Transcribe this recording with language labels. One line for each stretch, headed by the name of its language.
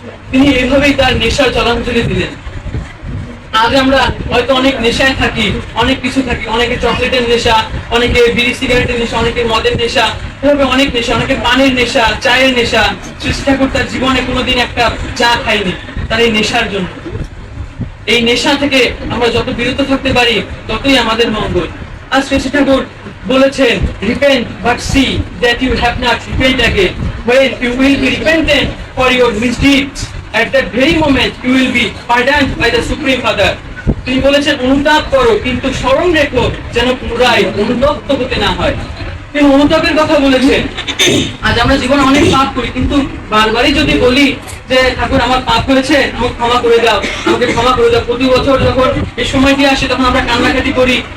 Bangla: তিনি এইভাবেই তার নেশার জলাঞ্জলি দিলেন। আজ আমরা হয়তো অনেক নেশায় থাকি, অনেক কিছু থাকি, অনেকে চকলেটের নেশা, অনেকে বিড়ি সিগারেটের নেশা, অনেকে মদের নেশা, এভাবে অনেক নেশা, অনেকে পানের নেশা, চায়ের নেশা। শ্রী ঠাকুর তার জীবনে কোনোদিন একটা চা খায়নি তার এই নেশার জন্য। এই নেশা থেকে আমরা যত বিরত থাকতে পারি ততই আমাদের মঙ্গল। আর শ্রী ঠাকুর বলেছেন,
English: Repent but see that you have not repent again. when you will be repentant for your misdeeds, at that very moment you will be pardoned by the Supreme Father.
Bangla: তিনি বলেছেন অনুতাপ করো কিন্তু স্মরণ রেখো যেন পুনরায় অনুতপ্ত হতে না হয়। তিনি অনুতাপের কথা বলেছেন। আজ আমরা জীবনে অনেক পাপ করি, কিন্তু বারবারই যদি বলি যে ঠাকুর আমার পাপ হয়েছে, আমাকে ক্ষমা করে দাও, আমাকে ক্ষমা করে দাও, প্রতি বছর যখন এই সময়টি আসে তখন আমরা কান্নাকাটি করি।